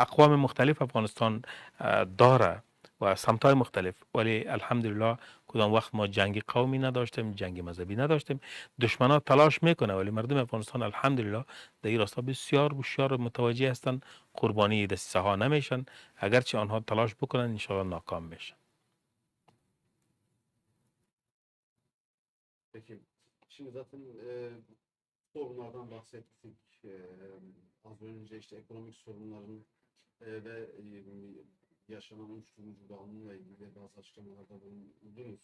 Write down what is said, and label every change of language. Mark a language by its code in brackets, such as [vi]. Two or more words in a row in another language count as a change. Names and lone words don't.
[fa] و اقوام مختلف افغانستان داره و سمت‌های مختلف. ولی الحمدلله کدام وقت ما جنگ قومی نداشتیم، جنگ مذهبی نداشتیم. دشمنا تلاش میکنه ولی مردم افغانستان الحمدلله در این راستا بسیار بسیار متوجه هستند، قربانی دسیسه ها نمیشن. اگرچه آنها تلاش بکنن انشاءالله ناکام میشن. [tr] Peki, şimdi zaten sorunlardan bahsettik. Az önce işte ekonomik sorunların ve yaşanan uyuşturucu bağımlılığıyla ilgili bazı açıklamalarda bulundunuz.